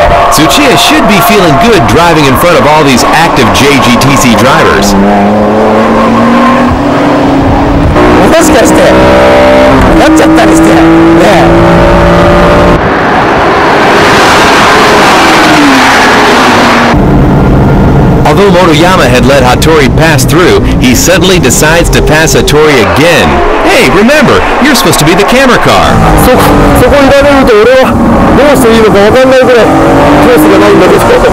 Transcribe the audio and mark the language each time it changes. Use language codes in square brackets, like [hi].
[en] Tsuchiya should be feeling good driving in front of all these active JGTC drivers. [ja] もしかしてなっちゃったりしてね。 [en] Although Motoyama had let Hattori pass through, he suddenly decides to pass Hattori again. Hey, remember, you're supposed to be the camera car. [ja] そこいられると俺はどうしていいのか分かんないぐらいコースがないんだけど。